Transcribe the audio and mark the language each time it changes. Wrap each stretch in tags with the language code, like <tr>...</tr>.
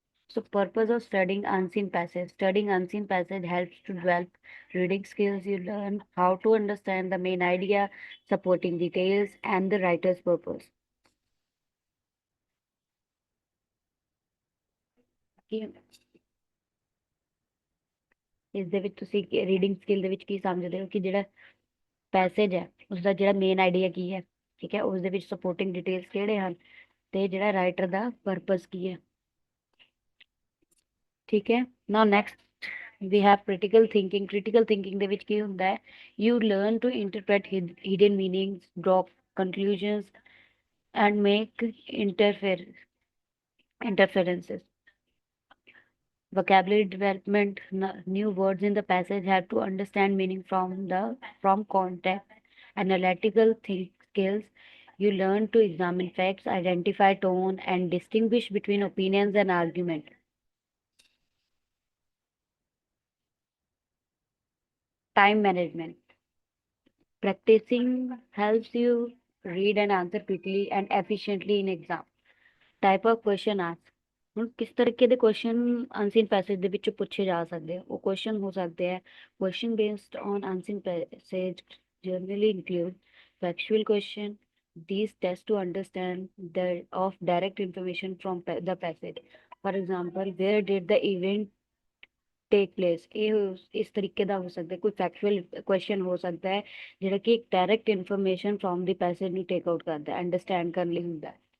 <en>So purpose of studying unseen passage. Studying unseen passage helps to develop reading skills. You learn how to understand the main idea, supporting details, and the writer's purpose.</en> <pa>ਕਿ ਇਸ ਦੇ ਵਿੱਚ ਤੁਸੀਂ reading skill ਦੇ ਵਿੱਚ ਕੀ ਸਮਝਦੇ ਹੋ ਕਿ ਜਿਹੜਾ ਪੈਸੇਜ ਹੈ ਉਸਦਾ ਜਿਹੜਾ ਮੇਨ ਆਈਡੀਆ ਕੀ ਹੈ, ਠੀਕ ਹੈ, ਉਸ ਦੇ ਵਿੱਚ ਸਪੋਰਟਿੰਗ ਡਿਟੇਲਸ ਕਿਹੜੇ ਹਨ ਤੇ ਜਿਹੜਾ ਰਾਈਟਰ ਦਾ ਪਰਪਸ ਕੀ ਹੈ, ਠੀਕ ਹੈ।</pa> <en>Now next we have critical thinking. Critical thinking</en> <pa>ਦੇ ਵਿੱਚ ਕੀ ਹੁੰਦਾ ਹੈ,</pa> <en>You learn to interpret hidden meanings, draw conclusions and make interferences. Vocabulary development, new words in the passage have to understand meaning from context. Analytical skills, you learn to examine facts, identify tone, and distinguish between opinions and argument. Time management. Practicing helps you read and answer quickly and efficiently in exam. Type of question asked.</en> <pa>ਹੁਣ ਕਿਸ ਤਰੀਕੇ ਦੇ question ਅਨਸੀਨ passage ਦੇ ਵਿੱਚ ਪੁੱਛੇ ਜਾ ਸਕਦੇ ਆ, ਉਹ ਕੁਐਸਚਨ ਹੋ ਸਕਦੇ ਆ</pa> <en>Question based on unseen passage generally include factual question. These test to understand the of direct information from the passage. For example, where did the event take place?</en> <pa>ਇਹ ਇਸ ਤਰੀਕੇ ਦਾ ਹੋ ਸਕਦਾ ਹੈ। ਕੋਈ ਫੈਕਚੁਅਲ ਕੁਐਸਚਨ ਹੋ ਸਕਦਾ ਹੈ ਜਿਹੜਾ ਕਿ ਇੱਕ direct information from ਦੀ passage ਨੂੰ ਟੇਕ ਆਊਟ ਕਰਦਾ ਹੈ, ਅੰਡਰਸਟੈਂਡ ਕਰਨ ਲਈ ਹੁੰਦਾ ਹੈ।</pa>